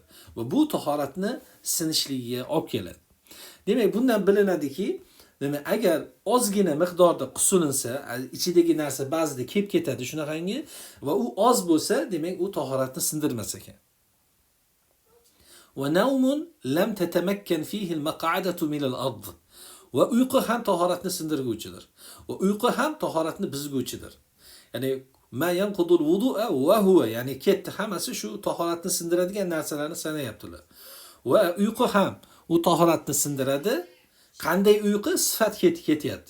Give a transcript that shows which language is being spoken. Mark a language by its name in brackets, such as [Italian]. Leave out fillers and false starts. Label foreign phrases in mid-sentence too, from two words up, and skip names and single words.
[Uzbek] Va bu tahoratni sinishligiga olib keladi. Demak, bundan bilinadiki, agar ozgina miqdorda qusilinsa, ichidagi narsa ba'zida kelib ketadi shunaqangi va u oz bo'lsa, demak u tahoratni sindirmas ekan. [Arabic] ونوم لم تتمكن فيه المقعدة من الأرض. [Uzbek] Va uyqu ham tahoratni sindirguvchidir. Va uyqu ham tahoratni buzguvchidir. Ya'ni [Arabic] ما ينقض الوضوء وهو, [Uzbek] ya'ni ketdi hammasi shu tahoratni sindiradigan narsalarni sanayaptilar. Va uyqu ham u tahoratni sindiradi. Qanday uyqu? Sifat ketyapti.